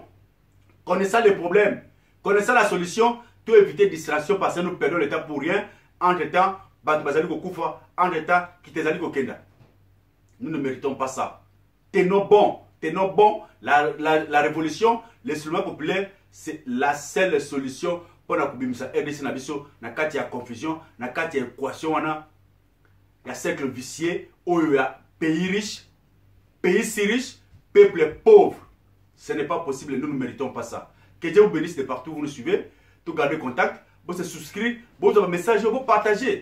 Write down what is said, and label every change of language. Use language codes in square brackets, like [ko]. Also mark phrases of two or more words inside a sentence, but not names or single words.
[fr] Connaissant les problèmes, connaissant la solution, tout éviter distraction parce que nous perdons le temps pour rien. Entre-temps, entre-temps, nous ne méritons pas ça. Tenons bon. La révolution, les soulèvements populaires, c'est la seule solution pour la RDC Nabiso. [ln] Na kati ya confusion, na kati ya équation, [fr] il y a cercle vicieux, où il y a pays riche, pays si riche, peuple pauvre. Ce n'est pas possible, nous ne méritons pas ça. Que Dieu vous bénisse de partout où vous nous suivez. Tout garder contact, vous se souscrire, vous avez un message, vous partagez.